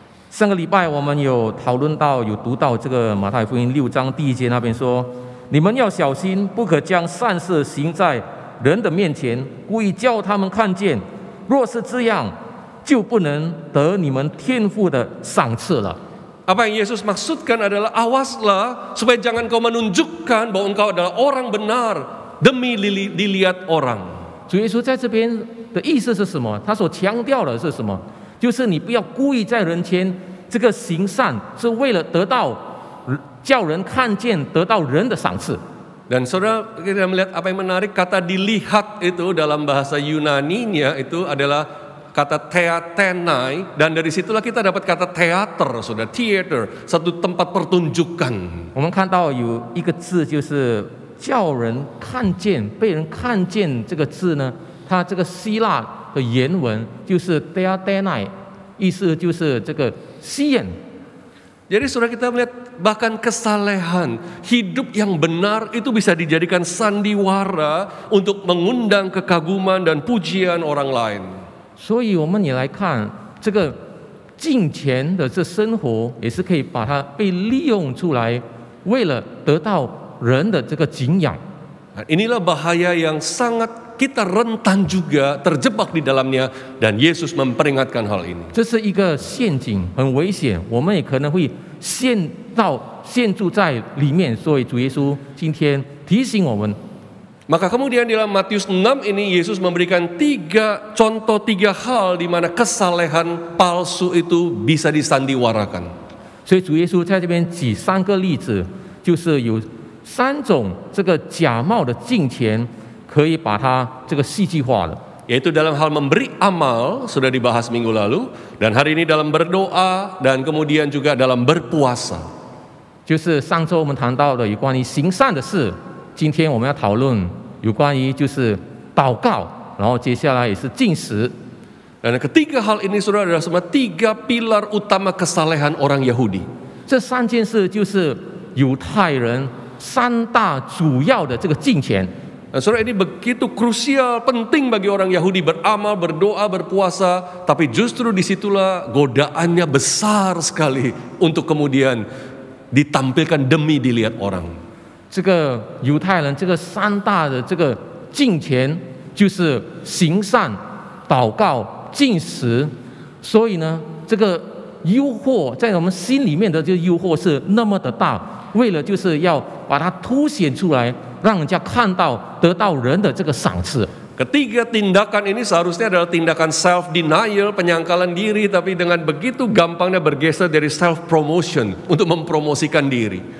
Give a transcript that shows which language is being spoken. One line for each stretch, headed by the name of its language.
Chinese: 上个礼拜我们有讨论到，有读到这个马太福音6章第1节那边说，你们要小心，不可将善事行在人的面前，故意叫他们看见。若是这样，就不能得你们天父的赏赐了。
Indonesian: Apa yang Yesus maksudkan adalah awaslah supaya jangan kau menunjukkan bahwa engkau adalah orang benar demi dilihat orang.
Chinese: 主耶稣在这边的意思是什么？他所强调的是什么？就是你不要故意在人前这个行善，是为了得到叫人看见，得到人的赏赐。
Indonesian: Dan saudara, kita melihat apa yang menarik, kata dilihat itu dalam bahasa Yunaninya itu adalah kata theatenai, dan dari situlah kita dapat kata teater, saudara, theater, satu tempat pertunjukan.
Chinese: 我们看到有一个字，就是叫人看见、被人看见这个字呢，它这个希腊的原文就是 theatenai， 意思就是这个吸引。
Indonesian: Jadi saudara, kita melihat bahkan kesalehan, hidup yang benar itu bisa dijadikan sandiwara untuk mengundang kekaguman dan pujian orang lain.
Chinese: 所以我们也来看这个敬虔的这生活，也是可以把它被利用出来，为了得到人的这个敬仰。
Indonesian: Nah, inilah bahaya yang sangat kita rentan juga terjebak di dalamnya, dan Yesus memperingatkan hal ini.
Chinese: 这是一个陷阱，很危险，我们也可能会陷住在里面。所以主耶稣今天提醒我们。
Indonesian: Maka kemudian dalam Matius 6 ini Yesus memberikan 3 contoh 3 hal di mana kesalehan palsu itu bisa disandiwarakan.
Chinese: 所以主耶稣在这边举3个例子，就是有3种这个假冒的敬虔，可以把它这个戏剧化了。
Indonesian: Yaitu dalam hal memberi amal, sudah dibahas minggu lalu, dan hari ini dalam berdoa, dan kemudian juga dalam berpuasa.
Chinese: 就是上周我们谈到的有关于行善的事，今天我们要讨论有关于就是祷告，然后接下来也是禁食。
Indonesian: Dan ketiga hal ini saudara adalah semua 3 pilar utama kesalehan orang Yahudi.
Chinese: 这3件事就是犹太人3大主要的这个敬虔。
Indonesian: Nah, saudara, ini begitu krusial, penting bagi orang Yahudi beramal, berdoa, berpuasa, tapi justru disitulah godaannya besar sekali untuk kemudian ditampilkan demi dilihat orang.
Chinese: 这个犹太人这个3大的这个敬虔就是行善、祷告、禁食，所以呢，这个诱惑在我们心里面的这个诱惑是那么的大，为了就是要把它凸显出来，让人家看到，得到人的这个赏赐。
Indonesian: Ketiga tindakan ini seharusnya adalah tindakan self denial, penyangkalan diri, tapi dengan begitu gampangnya bergeser dari self promotion untuk mempromosikan diri.